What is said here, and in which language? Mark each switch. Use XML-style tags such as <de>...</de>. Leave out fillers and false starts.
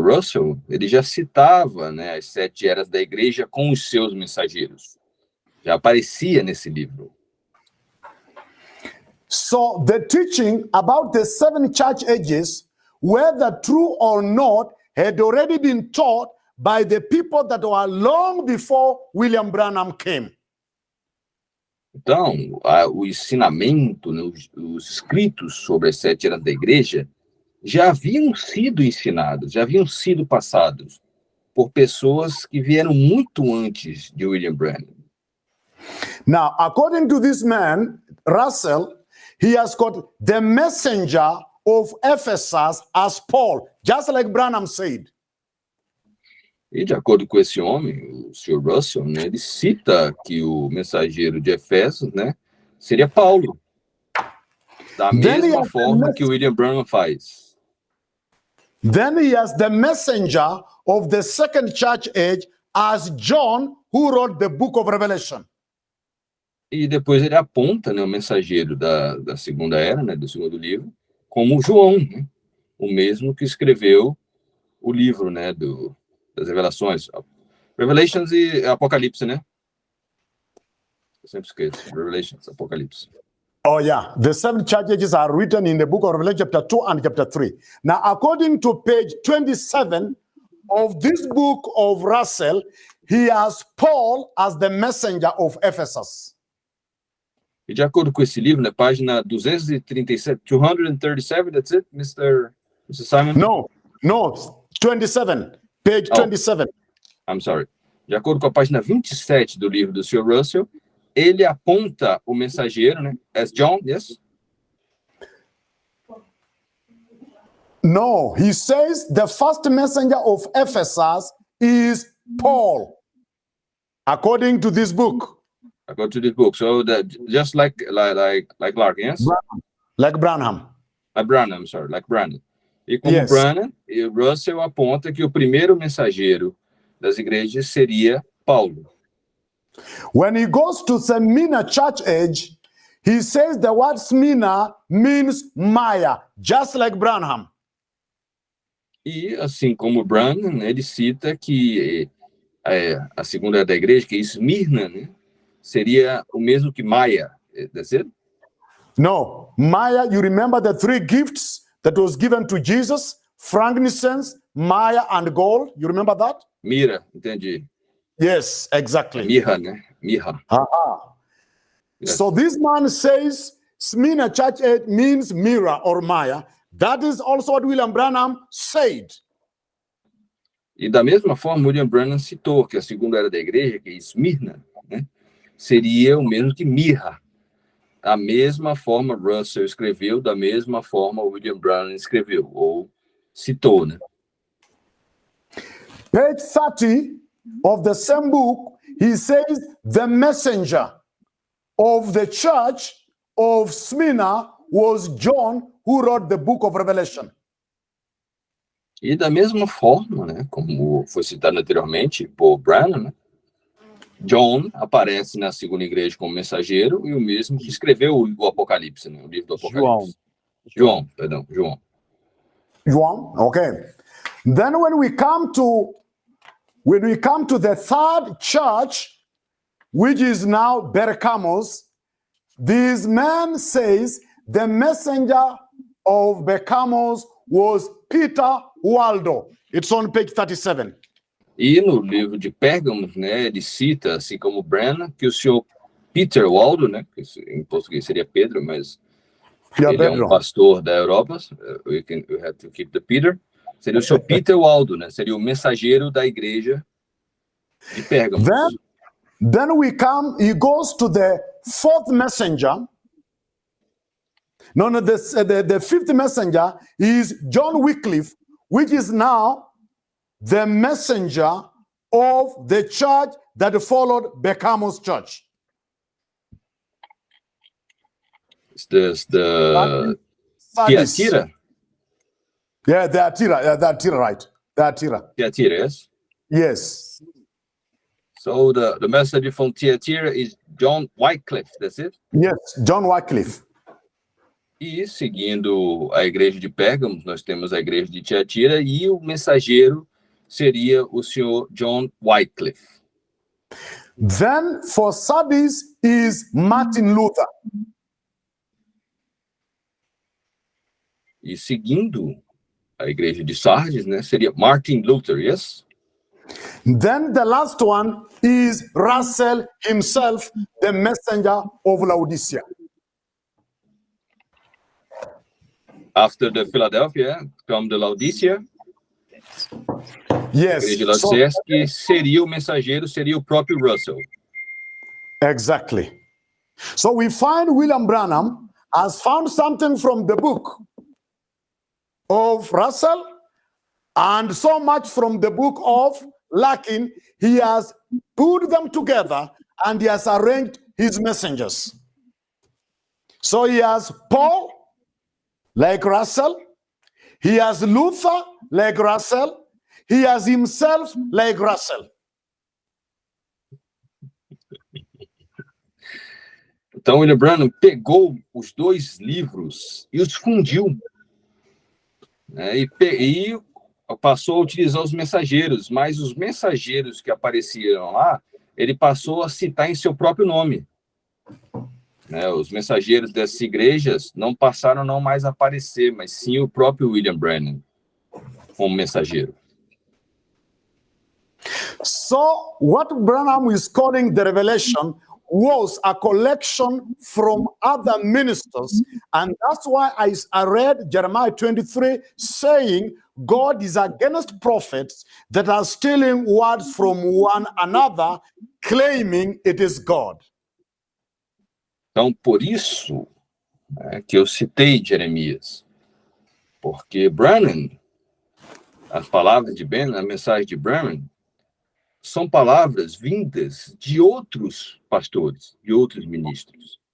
<pt>Russell, ele já citava, né, as 7 eras da igreja com os seus mensageiros. Já aparecia nesse livro.</pt> <en>So the teaching about the 7 church ages, whether true or not, had already been taught by the people that were long before William Branham came.</en> <pt>Então, o ensinamento, né, os escritos sobre as 7 eras da igreja já haviam sido ensinados, já haviam sido passados por pessoas que vieram muito antes de William Branham.</pt> <en>Now, according to this man, Russell, he has got the messenger of Ephesus as Paul, just like Branham said.</en> <pt>E de acordo com esse homem, o Sr. Russell, né, ele cita que o mensageiro de Efésios, né, seria Paulo, da mesma forma que o William Branham faz.</pt> <en>Then he has the messenger of the second church age as John, who wrote the book of Revelation.</en> <pt>E depois ele aponta, né, o mensageiro da segunda era, né, do segundo livro, como João, né, o mesmo que escreveu o livro, né, das revelações. Revelations e Apocalipse, né? Eu sempre esqueço. Revelations, Apocalipse.</pt> <en>Oh, yeah. The 7 church ages are written in the book of Revelation, chapter 2 and chapter 3. Now, according to page 27 of this book of Russell, he has Paul as the messenger of Ephesus.</en> <pt>E de acordo com esse livro, na página 237, 237,</pt> <en>that's it, Mr. Simon? No, 27, page 27. I'm sorry.</en> <pt>De acordo com a página 27 do livro do Sr. Russell, ele aponta o mensageiro, né,</pt> <en>as John, yes? No, he says the first messenger of Ephesus is Paul, according to this book. According to this book. So that just like Lark, yes? Like Branham. Like Branham, sorry, like Branham.</en> <pt>E como</pt> <en>Yes.</en> <pt>Branham, e Russell aponta que o primeiro mensageiro das igrejas seria Paulo.</pt> <en>When he goes to Smyrna church age, he says the word Smyrna means Maya, just like Branham.</en> <pt>E assim como Branham, né, ele cita que a segunda era da igreja, que é Esmirna, né, seria o mesmo que Maia.</pt> <en>That's it? No, Maya, you remember the 3 gifts that was given to Jesus? Frankincense, Maya, and gold. You remember that?</en> <pt>Mira, entendi.</pt> <en>Yes, exactly.</en> <pt>Mirra, né? Mirra.</pt> <en>Yes. So this man says Smyrna church age means Mira or Maya. That is also what William Branham said.</en> <pt>E da mesma forma, William Branham citou que a segunda era da igreja, que é Esmirna, né, seria o mesmo que Mirra. Da mesma forma, Russell escreveu, da mesma forma, William Branham escreveu, ou citou, né?</pt> <en>Page 30 of the same book, he says the messenger of the church of Smyrna was John, who wrote the book of Revelation.</en> <pt>E da mesma forma, né, como foi citado anteriormente por Branham, né, John aparece na segunda igreja como mensageiro e o mesmo que escreveu o Apocalipse, né, o livro do Apocalipse. João. João, okay.</pt> <en>Then when we come to the third church, which is now Berkamos, this man says the messenger of Berkamos was Peter Waldo. It's on page 37.</en> <pt>E no livro de Pérgamo, né, ele cita, assim como Branham, que o senhor Peter Waldo, né, que em português seria Pedro, mas ele é um pastor da Europa,</pt> <en>we have to keep the Peter,</en> <pt>seria o senhor Peter Waldo, né, seria o mensageiro da igreja de Pérgamo.</pt> <en>Then he goes to the fourth messenger. The fifth messenger is John Wycliffe, which is now the messenger of the church that followed Berkamos church. The Sardis. Thyatira? Yeah, the Thyatira, right. Thyatira. Thyatira, yes? Yes. So the message from Thyatira is John Wycliffe, that's it? Yes, John Wycliffe.</en> <pt>E seguindo a igreja de Pérgamo, nós temos a igreja de Tiatira e o mensageiro seria o senhor John Wycliffe.</pt> <en>Then for Sardis is Martin Luther.</en> <pt>E seguindo a igreja de Sardes, né, seria Martin Luther,</pt> <en>yes? Then the last one is Russell himself, the messenger of Laodicea. After the Philadelphia, come the Laodicea. Yes.</en> <pt>A igreja de Laodicea, que seria o mensageiro, seria o próprio Russell.</pt> <en>Exactly. So we find William Branham has found something from the book of Russell and so much from the book of Larkin. He has put them together and he has arranged his messengers. So he has Paul, like Russell. He has Luther, like Russell. He has himself, like Russell.</en> <pt>Então, William Branham pegou os dois livros e os fundiu, né, e passou a utilizar os mensageiros, mas os mensageiros que apareceram lá, ele passou a citar em seu próprio nome. Né, os mensageiros dessas igrejas não passaram a não mais aparecer, mas sim o próprio William Branham como mensageiro.</pt> <en>So what Branham is calling the revelation was a collection from other ministers, and that's why I read Jeremiah 23 saying God is against prophets that are stealing words from one another, claiming it is God.</en> <pt>Então, por isso que eu citei Jeremias, porque Branham, as palavras de Branham, a mensagem de Branham, são palavras vindas de outros pastores, de outros ministros.</pt>